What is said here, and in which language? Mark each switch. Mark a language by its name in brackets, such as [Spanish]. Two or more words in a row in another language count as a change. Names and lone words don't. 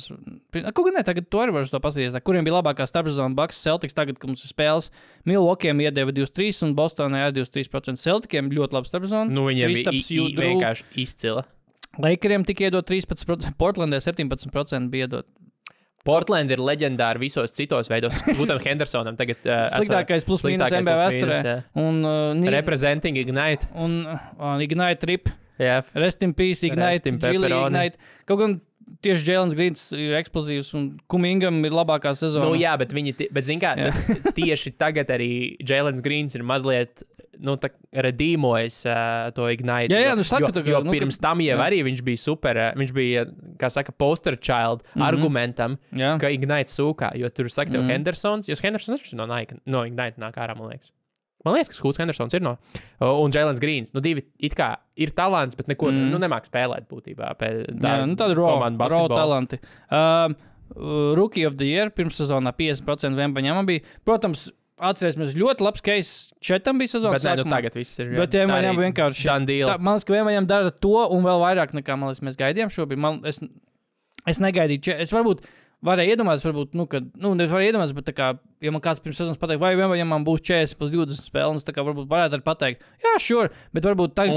[Latvian] Kaut gan ne, tagad tu arī vari to pasīties. Kuriem bija labākā starpsezona Bucks Celtics, tagad, kad mums ir spēles, Milwaukee'iem iedeva 23% un Bostonai ar 23%. Celticiem ļoti laba starpsezona. Nu, viņiem bija vienkārši izcila. Lakeriem tika iedot 13%, Portlandē 17% bija iedot. Portland ir leģendāri visos citos veidos. Būtam Hendersonam tagad sliktākais plus mīnus NBA vēsturē. [English] Representing Ignite. [Latvian] Un Ignite Rip. [English] Yeah. Rest in peace, Ignite, Gilly, Ignite. [Latvian] Kaut gan tieši Jēlens Grīns ir eksplozīvs un Kumingam ir labākā sezona. Nu jā, bet zin kā, tieši tagad arī Jēlens Grīns ir mazliet, redīmojis to Ignite. Jā, saka, jo pirms tam jau arī viņš bija super, viņš bija, kā saka, [English] poster child [Latvian] argumentam, ka Ignite sūkā, jo tur saka tev Hendersons, jo Hendersons no Ignite nāk ārā, man liekas. Man liekas, ka Skūts Hendersons ir un Jēlens Grīns. Divi it kā ir talants, bet neko nemāk spēlēt būtībā. Tādi raw talanti. [English] Rookie of the Year [Latvian] pirmssezonā 50% Vembaņamam bija. Protams, atcerēsimies, ļoti labs case. Četam bija sezonas sākumā. Bet tagad viss ir. Bet Vembaņam vienkārši. Man liekas, ka Vembaņam dara to un vēl vairāk nekā, mēs gaidījām šobrīd. Es negaidīju. Es varbūt varēja iedomāties, nevis varēja iedomāties, bet tā kā, ja man kāds pirms sezonas pateikt, vai vienmēr man būs 40 plus 20 spēles, tā kā varbūt varētu arī pateikt, jā, sure, bet varbūt tagad,